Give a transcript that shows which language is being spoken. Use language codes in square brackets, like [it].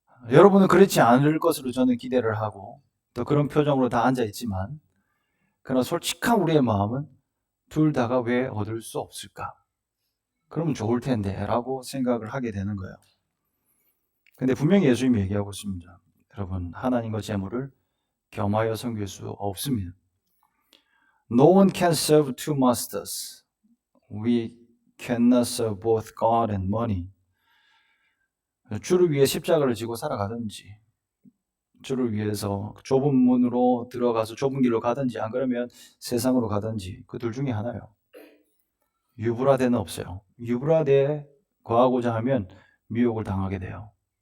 [ko] 여러분은 그렇지 않을 것으로 저는 기대를 하고 또 그런 표정으로 다 앉아있지만, 그러나 솔직한 우리의 마음은 둘 다가 왜 얻을 수 없을까? 그러면 좋을 텐데 라고 생각을 하게 되는 거예요. 근데 분명히 예수님이 얘기하고 있습니다. 여러분, 하나님과 재물을 겸하여 섬길 수 없습니다. [en] No one can serve two masters. We cannot serve both God and money. [ko] 주를 위해 십자가를 지고 살아가든지, 주를 위해서 좁은 문으로 들어가서 좁은 길로 가든지, 안 그러면 세상으로 가든지, 그 둘 중에 하나예요. 유브라데는 없어요. 유브라데에 거하고자 하면 미혹을 당하게 돼요.